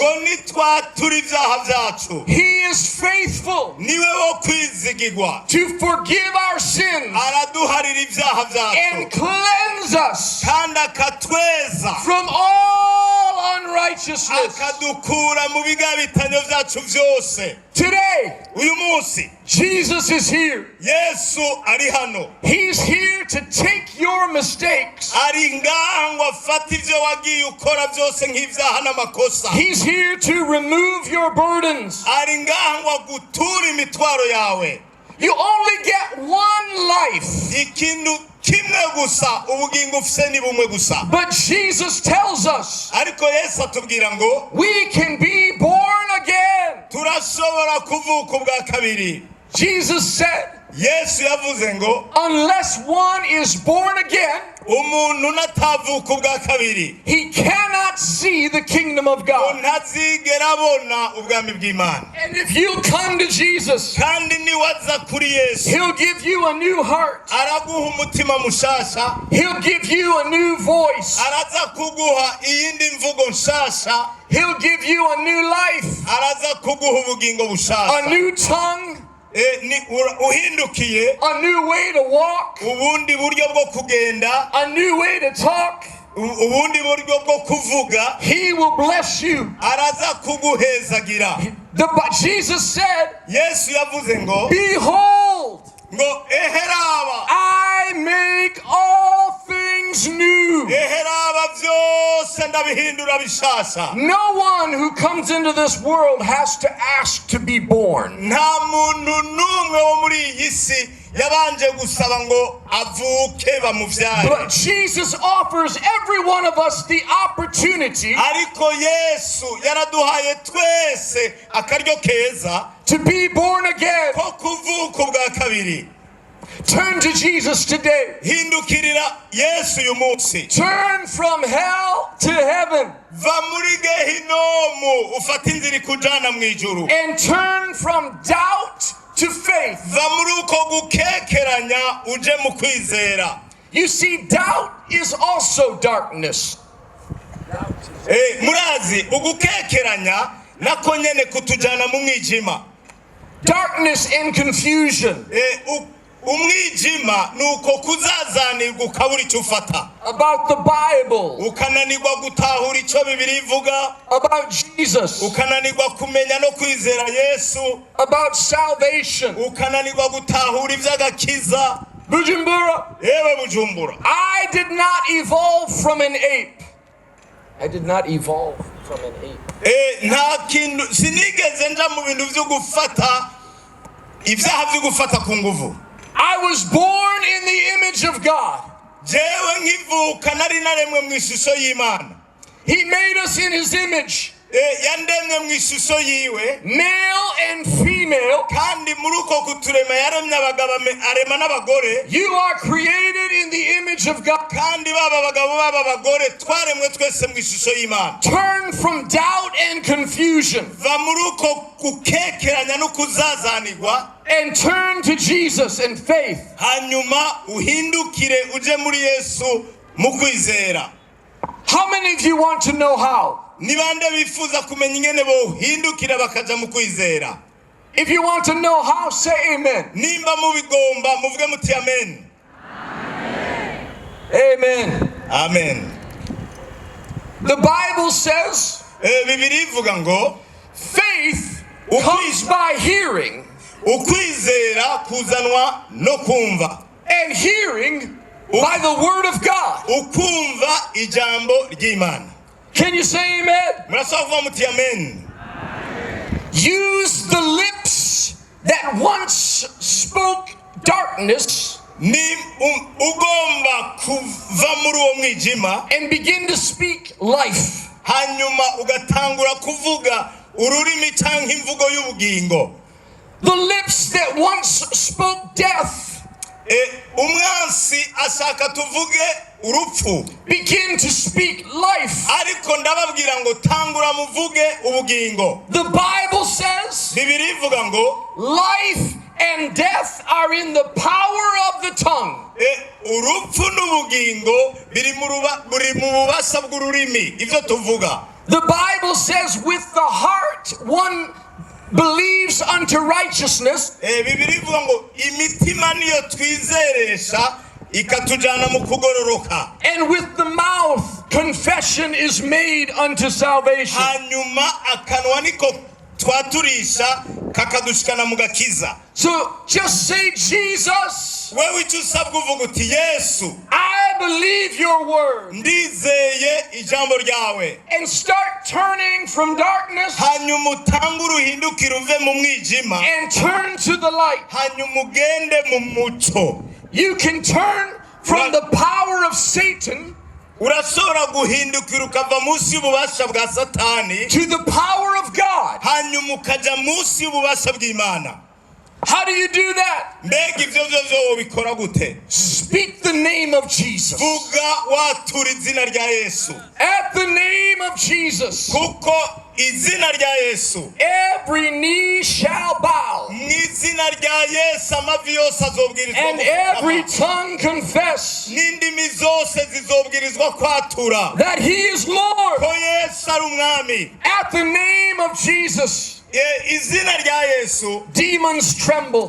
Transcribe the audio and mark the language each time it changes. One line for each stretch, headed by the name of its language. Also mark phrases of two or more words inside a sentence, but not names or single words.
Rundi: ngo nitwatura ivyaha vyacu,
English: He is faithful
Rundi: niwe wo kwizigirwa,
English: to forgive our sins
Rundi: araduharira ivyaha
English: and
Rundi: vyacu
English: cleanse us
Rundi: kandi akatweza,
English: from all unrighteousness.
Rundi: akadukura mu bigabitanyo vyacu vyose.
English: Today,
Rundi: uyu munsi
English: Jesus is here.
Rundi: Yesu ari hano,
English: He's here to take your mistakes.
Rundi: ari ngaha ngo afate ivyo wagiye ukora vyose nk'ivyaha n'amakosa.
English: He's here to remove your burdens.
Rundi: ari ngaha ngo aguture imitwaro yawe.
English: You only get one life.
Rundi: ikintu kimwe gusa, ubugingo ufise ni bumwe gusa.
English: But Jesus tells us
Rundi: ariko Yesu atubwira ngo
English: we can be born again.
Rundi: turashobora kuvuka ubwa kabiri.
English: Jesus said,
Rundi: Yesu yavuze ngo
English: unless one is born again,
Rundi: umuntu natavuka ubwa kabiri
English: he cannot see the kingdom of God.
Rundi: ntazigera abona ubwami bw'Imana.
English: And if you come to Jesus,
Rundi: kandi niwaza kuri Yesu
English: he'll give you a new heart.
Rundi: araguha umutima mushasha,
English: He'll give you a new voice.
Rundi: araza kuguha iyindi mvugo nshasha,
English: He'll give you a new life,
Rundi: araza kuguha ubugingo
English: a
Rundi: bushasha,
English: new tongue,
Rundi: uhindukiye
English: a new way to walk,
Rundi: ubundi buryo bwo kugenda,
English: a new way to talk.
Rundi: ubundi buryo bwo kuvuga,
English: He will bless you.
Rundi: araza kuguhezagira.
English: Jesus said,
Rundi: Yesu yavuze ngo
English: behold,
Rundi: eheraba
English: I make all things new.
Rundi: eheraba byose ndabihindura bishasha.
English: No one who comes into this world has to ask to be born.
Rundi: nta muntu n'umwe wo muri iyi si yabanje gusaba ngo avuke bamuvyare.
English: But Jesus offers every one of us the opportunity
Rundi: ariko Yesu yaraduhaye twese akaryo keza
English: to be born again.
Rundi: ko kuvuka ubwa kabiri.
English: Turn to Jesus today.
Rundi: hindukirira Yesu uyu munsi.
English: Turn from hell to heaven.
Rundi: va muri gehinomu ufata inzira ikujana mu ijuru.
English: And turn from doubt to faith.
Rundi: va muri uko gukekeranya uje mu kwizera.
English: You see, doubt is also darkness.
Rundi: murazi ugukekeranya nako nyene kutujana mu mwijima.
English: Darkness and confusion
Rundi: umwijima nuko kuzazanirwa ukabura icyo ufata,
English: about the Bible,
Rundi: ukananirwa gutahura icyo Bibiliya ivuga,
English: about Jesus,
Rundi: ukananirwa kumenya no kwizera Yesu,
English: about salvation.
Rundi: ukananirwa gutahura iby'agakiza. Bujumbura, yewe Bujumbura,
English: I did not evolve from an ape. I did not evolve from an ape.
Rundi: nta kintu sinigeze nja mu bintu byo gufata ibyaha byo gufata ku nguvu.
English: I was born in the image of God.
Rundi: jewe nkivuka nari naremwe mu ishusho y'Imana.
English: He made us in his image,
Rundi: yandemye mu ishusho yiwe,
English: male and female.
Rundi: kandi muri uko kuturema yaremye abagabo arema n'abagore.
English: You are created in the image of God.
Rundi: kandi baba abagabo baba abagore twaremwe twese mu ishusho y'Imana.
English: Turn from doubt and confusion
Rundi: va muri uko gukekeranya no kuzazanirwa,
English: and turn to Jesus and faith.
Rundi: hanyuma uhindukire uje muri Yesu mu kwizera.
English: How many of you want to know how?
Rundi: ni bande bifuza kumenya ingene bohindukira bakaja mu kwizera?
English: If you want to know how, say amen.
Rundi: nimba mubigomba muvuge muti amen.
English: Amen.
Rundi: Amen.
English: The Bible says
Rundi: Bibiliya ivuga ngo
English: faith comes by hearing,
Rundi: ukwizera kuzanwa no kumva,
English: and hearing by the word of God.
Rundi: ukumva ijambo ry'Imana.
English: Can you say amen?
Rundi: murashobora kuvuga muti amen.
English: Use the lips that once spoke darkness
Rundi: ni ugomba kuva muri uwo mwijima,
English: and begin to speak life.
Rundi: hanyuma ugatangura kuvuga ururimi cyangwa imvugo y'ubugingo.
English: The lips that once spoke death
Rundi: umwansi ashaka tuvuge urupfu,
English: begin to speak life.
Rundi: ariko ndababwira ngo tangura muvuge ubugingo.
English: The Bible says
Rundi: Bibiliya ivuga ngo
English: life and death are in the power of the tongue.
Rundi: urupfu n'ubugingo biri mu bubasha bw'ururimi, ibyo tuvuga.
English: The Bible says with the heart one believes unto righteousness,
Rundi: Bibiliya ivuga ngo imitima niyo twizeresha ikatujana mu kugororoka,
English: and with the mouth confession is made unto salvation.
Rundi: hanyuma akanwa niko twaturisha kakadushikana mu gakiza.
English: So just say, Jesus,
Rundi: wewe icyo usabwa uvuga uti Yesu,
English: I believe your word,
Rundi: ndizeye ijambo ryawe,
English: and start turning from darkness
Rundi: hanyuma utangure uhindukire uve mu mwijima,
English: and turn to the light.
Rundi: hanyuma ugende mu muco.
English: You can turn from the power of Satan
Rundi: urashobora guhindukira ukava munsi y'ububasha bwa Satani
English: to the power of God.
Rundi: hanyuma ukaja munsi y'ububasha bw'Imana.
English: How do you do that?
Rundi: mbega ivyo vyovyo wobikora gute?
English: Speak the name of Jesus.
Rundi: Vuga watura izina rya Yesu,
English: At the name of Jesus,
Rundi: kuko izina rya Yesu,
English: every knee shall bow,
Rundi: mw'izina rya Yesu amavi yose azobwirizwa
English: and every
Rundi: gupfukama,
English: tongue confess
Rundi: n'indimi zose zizobwirizwa kwatura
English: that He is Lord.
Rundi: ko Yesu ari umwami.
English: At the name of Jesus,
Rundi: Izina rya Yesu,
English: demons tremble.